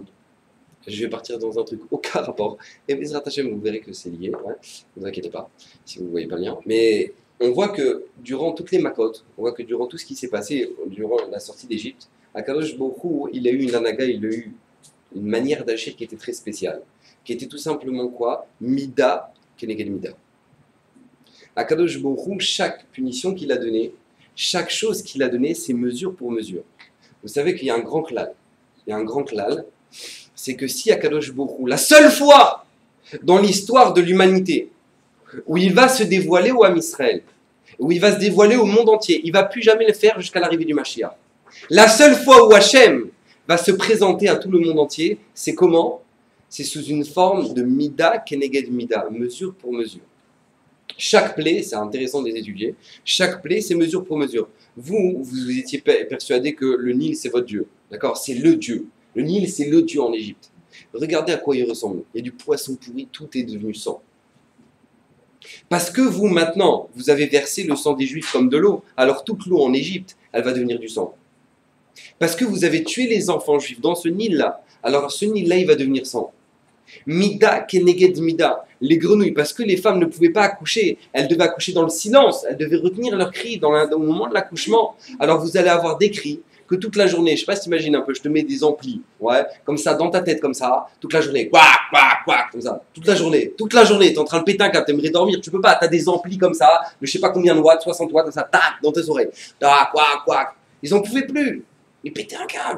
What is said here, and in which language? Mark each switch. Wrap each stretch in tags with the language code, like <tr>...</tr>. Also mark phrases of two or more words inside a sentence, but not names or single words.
<fr>Je vais partir dans un truc aucun rapport. Et</fr> <he>בעזרת השם,</he> <fr>vous verrez que c'est lié. Ouais. Ne vous inquiétez pas si vous ne voyez pas le lien. Mais on voit que durant toutes les makotes, on voit que durant tout ce qui s'est passé, durant la sortie d'Égypte, Akadosh Baruch Hu, il a eu une anaga, il a eu une manière d'agir qui était très spéciale, qui était tout simplement quoi?</fr> <he>מידה כנגד מידה.</he> <fr>Akadosh Baruch Hu, chaque punition qu'il a donnée, chaque chose qu'il a donnée, c'est mesure pour mesure. Vous savez qu'il y a un grand klal. Il y a un grand klal, c'est que si Akadosh Baruch Hu, la seule fois dans l'histoire de l'humanité, où il va se dévoiler au</fr> <he>עם ישראל,</he> <fr>où il va se dévoiler au monde entier. Il ne va plus jamais le faire jusqu'à l'arrivée du Mashiach. La seule fois où Hachem va se présenter à tout le monde entier, c'est comment? C'est sous une forme de</fr> <he>מידה כנגד מידה,</he> <fr>mesure pour mesure. Chaque plaie, c'est intéressant de les étudier, chaque plaie, c'est mesure pour mesure. Vous étiez persuadé que le Nil, c'est votre Dieu. D'accord? C'est le Dieu. Le Nil, c'est le Dieu en Égypte. Regardez à quoi il ressemble. Il y a du poisson pourri, tout est devenu sang. Parce que vous, maintenant, vous avez versé le sang des Juifs comme de l'eau, alors toute l'eau en Égypte, elle va devenir du sang. Parce que vous avez tué les enfants juifs dans ce Nil-là, alors ce Nil-là, il va devenir sang.</fr> <he>מידה כנגד מידה,</he> <fr>les grenouilles, parce que les femmes ne pouvaient pas accoucher, elles devaient accoucher dans le silence, elles devaient retenir leurs cris au moment de l'accouchement. Alors vous allez avoir des cris que toute la journée, je ne sais pas si tu imagines un peu, je te mets des amplis, ouais, comme ça, dans ta tête, comme ça, toute la journée, quack, quack, quack, comme ça, toute la journée, tu es en train de péter un câble, tu aimerais dormir, tu peux pas, tu as des amplis comme ça, de je sais pas combien de watts, 60 watts, comme ça, tac, dans tes oreilles, tac, quack, quack, ils en pouvaient plus, ils pétaient un câble.</fr>